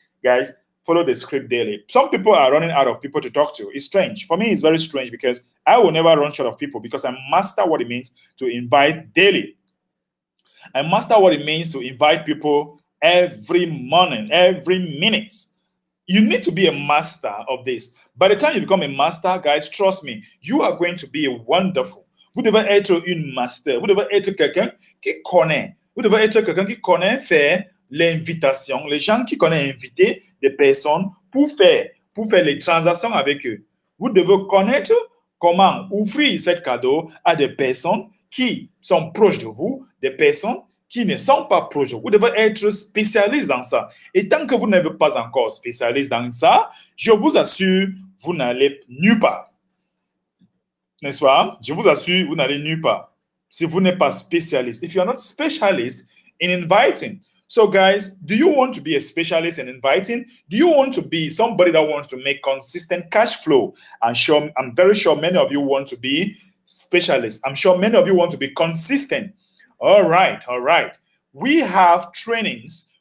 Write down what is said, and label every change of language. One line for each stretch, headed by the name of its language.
English: Guys, follow the script daily. Some people are running out of people to talk to. It's strange. For me, it's very strange because I will never run short of people because I master what it means to invite daily. I master what it means to invite people every morning, every minute. You need to be a master of this. By the time you become a master, guys, trust me, you are going to be a wonderful.
French: Vous devez être une master. Vous devez être quelqu'un qui connaît. Vous devez être quelqu'un qui connaît faire l'invitation, les gens qui connaissent inviter des personnes pour faire les transactions avec eux. Vous devez connaître comment offrir ce cadeau à des personnes qui sont proches de vous, des personnes qui ne sont pas proches de vous. Vous devez être spécialiste dans ça. Et tant que vous n'êtes pas encore spécialiste dans ça, je vous assure, vous n'allez nulle part. N'est-ce pas? Je vous assure, vous n'allez nulle part si vous n'êtes pas spécialiste.
English: If you're not specialist in inviting. So guys, do you want to be a specialist in inviting? Do you want to be somebody that wants to make consistent cash flow? I'm very sure many of you want to be specialists. I'm sure many of you want to be consistent. All right. We have trainings.